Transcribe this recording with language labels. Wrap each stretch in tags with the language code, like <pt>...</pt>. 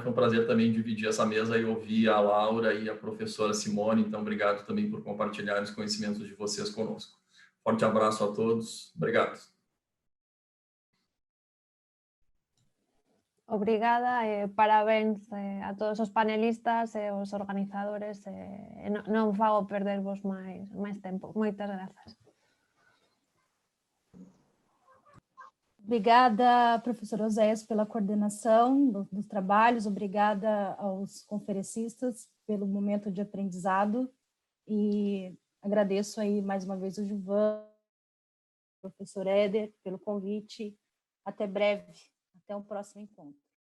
<pt>Foi um prazer também dividir essa mesa e ouvir a Laura e a professora Simone, então obrigado também por compartilhar os conhecimentos de vocês conosco. Forte abraço a todos, obrigado. Obrigada, parabéns a todos os panelistas e os organizadores.</pt> <gl>Non fago perdervos máis tempo. Moitas grazas.</gl> <pt>Obrigada, professor Oséias, pela coordenação dos trabalhos, obrigada aos conferencistas pelo momento de aprendizado e agradeço aí mais uma vez o Gilvan, professor Éder, pelo convite. Até breve, até o próximo encontro.</pt>